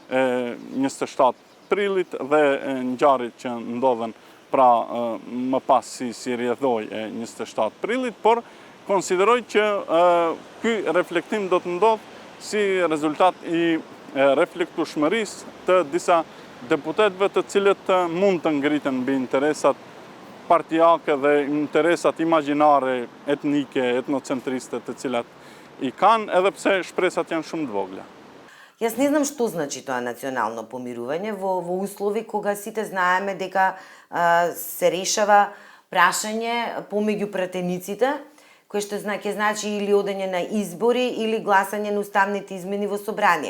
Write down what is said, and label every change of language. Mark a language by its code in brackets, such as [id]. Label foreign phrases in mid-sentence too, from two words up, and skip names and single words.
[sq] 27 prillit dhe ngjarjet që ndodhen pra më pas si rrjedhoj e 27 prillit, por konsideroj që ky reflektim do të ndodh si rezultat i reflektueshmërisë të disa deputetëve të cilët mund të ngriten mbi interesat partijake dhe interesat imagjinare, etnike, etnocentriste të cilat i kanë, edhe pse shpresat janë shumë të vogla. [mk] Јас не знам што значи тоа национално помирување во услови кога сите знаеме дека се решава прашање помеѓу пратениците, кое што ќе значи или одење на избори или гласање на уставните измени во собрание.